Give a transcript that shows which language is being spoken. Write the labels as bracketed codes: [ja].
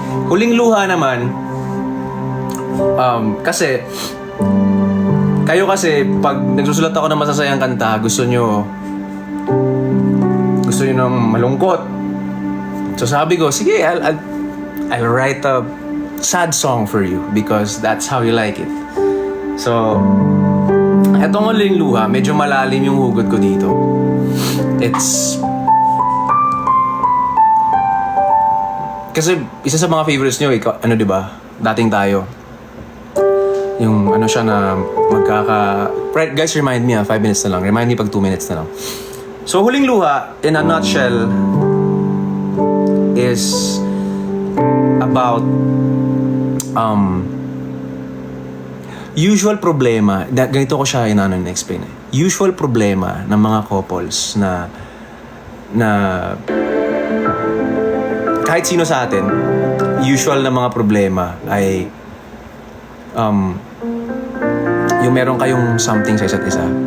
[tl] Huling Luha naman, kasi pag nagsusulat ako ng masasayang kanta, gusto nyo ng malungkot. So sabi ko, sige, [en] I'll write a sad song for you because that's how you like it. [tl] So, etong Huling Luha, medyo malalim yung hugot ko dito. It's... Kasi isa sa mga favorites nyo, diba? Dating Tayo. Yung ano siya na Guys, [en] remind me 5 minutes [tl] na lang. Remind me pag 2 minutes na lang. [en] So, Huling Luha, in a nutshell, is about usual problema. [tl] Ganito ko siya explain. Usual problema ng mga couples na kahit sino sa atin, usual na mga problema ay yung meron kayong something sa isa't isa.